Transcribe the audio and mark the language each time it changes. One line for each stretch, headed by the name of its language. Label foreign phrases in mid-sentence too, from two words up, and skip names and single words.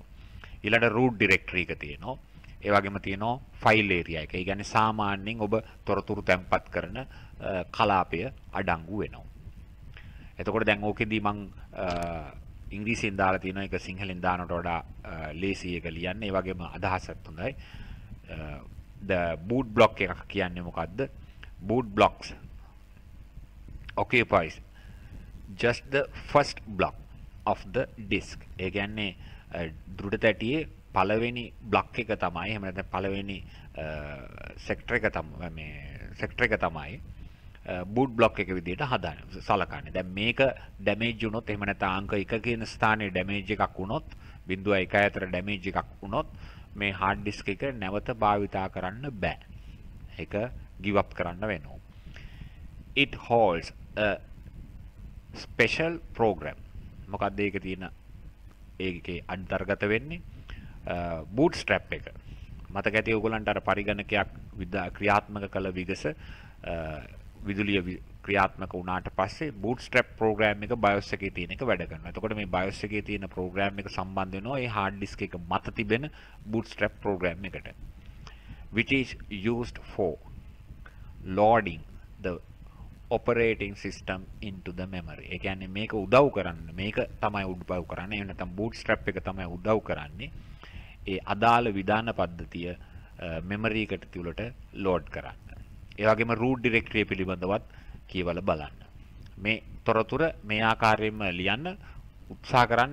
Sinhala: ඊළඟ
English: root directory
Sinhala: එක තියෙනවා. ඒ වගේම තියෙනවා ෆයිල් ඒරියා එක. ඒ කියන්නේ සාමාන්‍යයෙන් ඔබ තොරතුරු තැම්පත් කරන කලාපය අඩංගු වෙනවා. එතකොට දැන් ඕකෙදී මම ඉංග්‍රීසියෙන් දාලා තියෙනවා, ඒක සිංහලෙන් දානට වඩා ලේසි එක ලියන්න. ඒ වගේම අදහසත් හොඳයි.
English: the boot block
Sinhala: එක කියන්නේ මොකද්ද?
English: boot blocks occupies just the first block of the disk.
Sinhala: ඒ කියන්නේ දෘඩ තැටියේ පළවෙනි බ්ලොක් එක තමයි, එහෙම නැත්නම් පළවෙනි සෙක්ටර් එක තමයි, මේ සෙක්ටර් එක තමයි
English: boot block
Sinhala: එක විදිහට හදාන්නේ සලකන්නේ. දැන් මේක ඩැමේජ් වුණොත්, එහෙම නැත්නම් අංක 1 කියන ස්ථානයේ ඩැමේජ් එකක් වුණොත්, 0.1 අතර ඩැමේජ් එකක් වුණොත් මේ
English: hard disk
Sinhala: එක නැවත භාවිතා කරන්න බෑ. ඒක
English: give up
Sinhala: කරන්න වෙනවා.
English: It holds a special program.
Sinhala: මොකක්ද ඒක තියෙන ඒකේ අන්තර්ගත වෙන්නේ? bootstrap එක. මතක ඇති ඔයගොල්ලන්ට අර පරිගණකයක් ක්‍රියාත්මක කළ විගස විදුලිය ක්‍රියාත්මක වුණාට පස්සේ
English: bootstrap program
Sinhala: එක BIOS එකේ තියෙන එක වැඩ කරනවා. එතකොට මේ BIOS එකේ තියෙන program එක සම්බන්ධ වෙනවා ඒ
English: hard disk
Sinhala: එක මත තිබෙන
English: bootstrap program
Sinhala: එකට,
English: which is used for loading the operating system into the memory.
Sinhala: ඒ කියන්නේ මේක උදව් කරන්නේ, මේක තමයි උදව් කරන්නේ, එහෙම නැත්නම් bootstrap එක තමයි උදව් කරන්නේ ඒ අදාළ විධාන පද්ධතිය මෙමරි එකට තුලට ලෝඩ් කරන්න. ඒ වගේම
English: root directory
Sinhala: පිළිබඳවත් කියවලා බලන්න. මේ තොරතුර මේ ආකාරයෙන්ම ලියන්න උත්සාහ කරන්න.